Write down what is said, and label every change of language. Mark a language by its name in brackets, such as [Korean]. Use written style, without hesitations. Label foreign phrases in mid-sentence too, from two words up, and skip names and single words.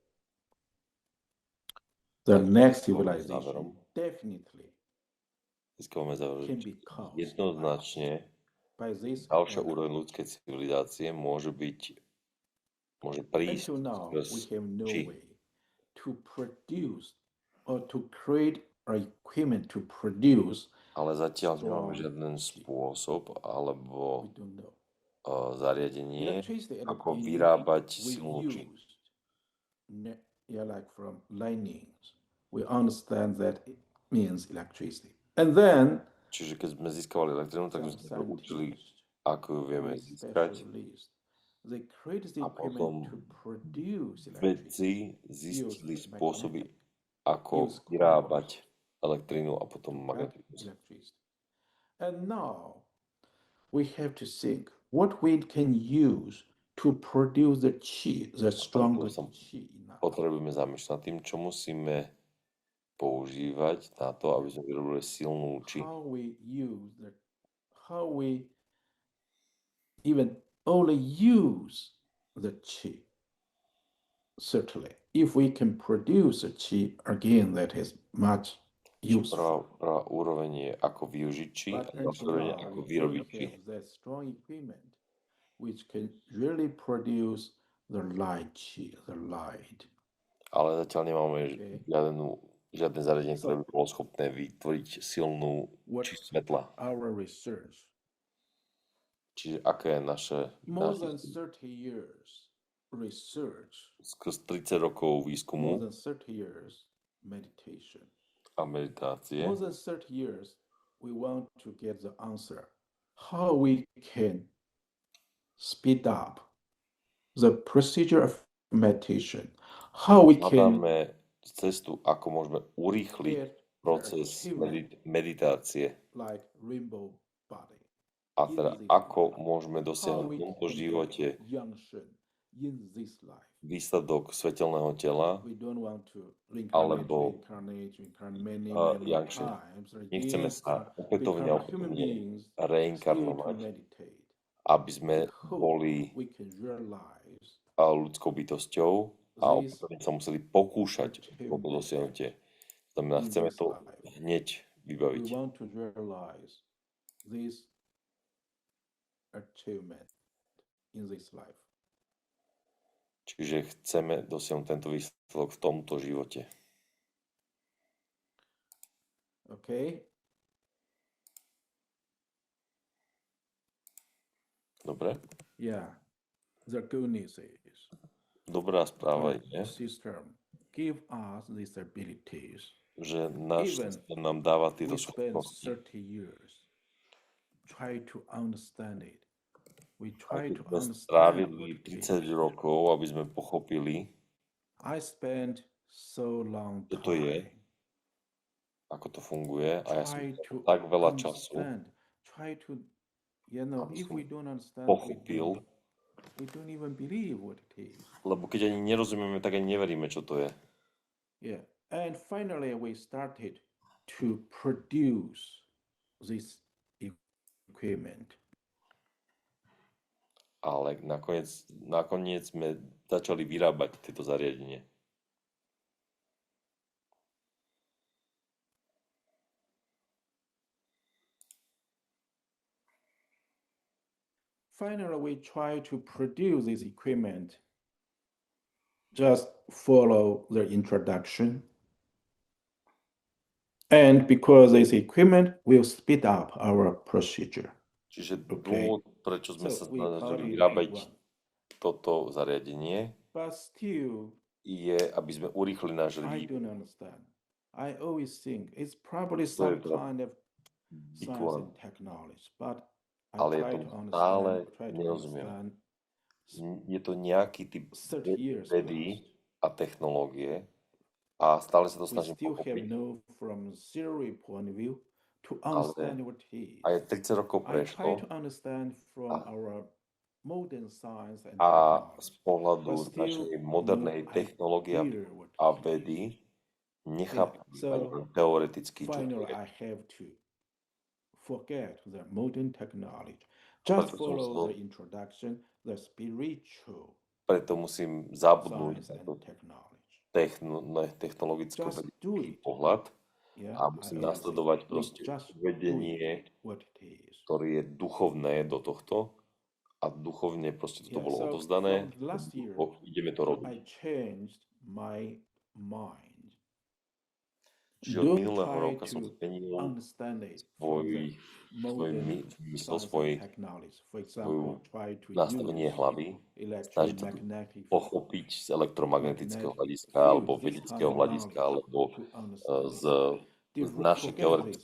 [English] The next civilization definitely [Slovak] Získavame záver, [English] can [Slovak] že [English] be caused [Slovak] jednoznačne [English] by this [Slovak] ďalšia [English] energy. [Slovak] úroveň ľudskej civilizácie môže prísť [English] Until now, we [Slovak] skrz [English] have no [Slovak] či. [English] way to produce or to create our equipment to produce. [Slovak] Ale zatiaľ nemáme žiaden spôsob alebo [English] We don't know. [Slovak] zariadenie, [English] Electricity at the [Slovak] ako [English] beginning, [Slovak] vyrábať [English] we [Slovak] silnú či. [English] used like from lightnings. We understand that it means electricity. And then [Slovak] Čiže keď sme získavali elektrinu, tak sme sa učili, ako ju vieme získať. [English] they create the [Slovak] A [English] equipment [Slovak] potom [English] to produce electricity. [Slovak] vedci zistili spôsoby, ako vyrábať elektrínu a potom magnetizmus. [English] And now we have to think what we can use to produce the chi, the stronger chi. [Slovak] Potrebujeme zamýšľať nad tým, čo musíme používať na to, aby sme vyrobili silnú chi. [English] How we even only use the chi. Certainly, if we can produce a chi, again, that is much useful. [Slovak] Prvá úroveň je, ako využiť chi, a následne ako vyrobiť chi. [English] That strong equipment which can really produce the light chi, the light. [Slovak] Ale zatiaľ nemáme žiadne zariadenie, ktoré by bolo schopné vytvoriť silnú či svetla. [English] Our research. [Slovak] Čiže aké je naše... [English] More than 30 years research. [Slovak] Skrz 30 rokov výskumu [English] more than 30 years meditation. [Slovak] A meditácie. [English] More than 30 years we want to get the answer. How we can speed up the procedure of meditation. How we can [Slovak] hľadáme cestu, ako môžeme urýchliť proces meditácie. [English] Like rainbow body. [Slovak] A teda ako môžeme dosiahnuť v tomto živote výsledok [Czech] světelného těla [Slovak] alebo Yangshi. Nechceme sa opätovne reinkarnovať, aby sme boli ľudskou bytosťou a opätovne sa museli pokúšať o to dosiahnutie. Znamená, chceme to hneď vybaviť. [English] Achievement in this life. [Slovak] Čiže chceme dosiahnuť tento výsledok v tomto živote. [English] Okay. [Slovak] Dobre? [English] Yeah. The good news is [Slovak] Dobrá správa [English] our [Slovak] je, [English] system give us these abilities. [Slovak] že náš [English] Even [Slovak] systém nám dáva tieto [English] we spend [Slovak] schopnosti. [English] 30 years try to understand it. We [Slovak] Aj [English] try [Slovak] keď [English] to [Slovak] sme [English] understand [Slovak] strávili [English] what it [Slovak] 30 [English] is. [Slovak] rokov, aby sme pochopili, [English] I spent so long [Slovak] čo to je, [English] time [Slovak] ako to funguje, a ja som [English] try [Slovak] strátil [English] to [Slovak] tak veľa času, [English] understand, try to, [Slovak] aby [English] if [Slovak] som [English] we don't understand, [Slovak] pochopil, [English] we don't even believe what it is. [Slovak] lebo keď ani nerozumieme, tak ani neveríme, čo to je. [English] Yeah. And finally, we started to produce this equipment. [Slovak] Ale nakoniec sme začali vyrábať tieto zariadenie. [English] Finally, we try to produce this equipment. Just follow the introduction. And because this equipment will speed up our procedure. [Slovak] Čiže [English] Okay. [Slovak] dôvod, prečo sme sa [English] So we call [Slovak] snažili [English] it [Slovak] vyrábať [English] big one. [Slovak] toto zariadenie, [English] But still, [Slovak] je, aby sme urýchli náš [English] I [Slovak] vývoj. [English] don't understand. I always think it's probably [Slovak] To je [English] some [Slovak] teda [English] kind of big science one. and technology, but I [Slovak] Ale je [English] try [Slovak] tomu [English] to [Slovak] stále [English] try to [Slovak] nerozumiem. [English] understand. [Slovak] Je to nejaký typ [English] 30 years [Slovak] vedy [English] passed. [Slovak] a technológie a stále sa to [English] We [Slovak] snažím [English] still have [Slovak] pochopiť. [English] no from theory point of view to [Slovak] Ale [English] understand what it is. [Slovak] aj 30 rokov [English] I try [Slovak] prešlo [English] to understand from [Slovak] a, [English] our modern science and [Slovak] a z [English] technology, [Slovak] pohľadu [English] but still [Slovak] našej [English] no [Slovak] modernej technológie [English] idea what [Slovak] a [English] it is. [Slovak] vedy [English] Yeah. [Slovak] nechápem ani [English] So [Slovak] len teoreticky, čo to [English] finally, [Slovak] je. [English] I have to forget the modern technology. [Slovak] A [English] Just [Slovak] preto som [English] follow [Slovak] musel, [English] the introduction, the spiritual [Slovak] preto musím zabudnúť [English] science [Slovak] na [English] and [Slovak] to [English] technology. [Slovak] na [English] Just [Slovak] technologicko-vedecký [English] do it. [Slovak] pohľad [English] Yeah, [Slovak] a [English] I [Slovak] musím [English] always say, [Slovak] nasledovať [English] we [Slovak] proste [English] just do it [Slovak] vedenie, [English] what it is. [Slovak] ktoré je duchovné do tohto a duchovne proste toto [English] Yeah, [Slovak] bolo [English] so [Slovak] odovzdané, [English] from the last year, [Slovak] ideme to robiť. [English] I changed my mind. [Slovak] Čiže od [English] Don't [Slovak] minulého [English] try [Slovak] roka som [English] to [Slovak] zmenil [English] understand it from the [Slovak] svoj [English] modern [Slovak] mysl, [English] science and technology. For example, [Slovak] svoju [English] try to [Slovak] nastavenie [English] use [Slovak] hlavy, snažiť sa to [English] electromagnetic [Slovak] pochopiť z elektromagnetického [English] magnetic [Slovak] hľadiska [English] field, [Slovak] alebo [English] this [Slovak] vedeckého [English] kind of [Slovak] hľadiska [English] knowledge [Slovak] alebo [English] to [Slovak] z, [English] understand it. [Slovak] z našej [English] Forget [Slovak] teoretické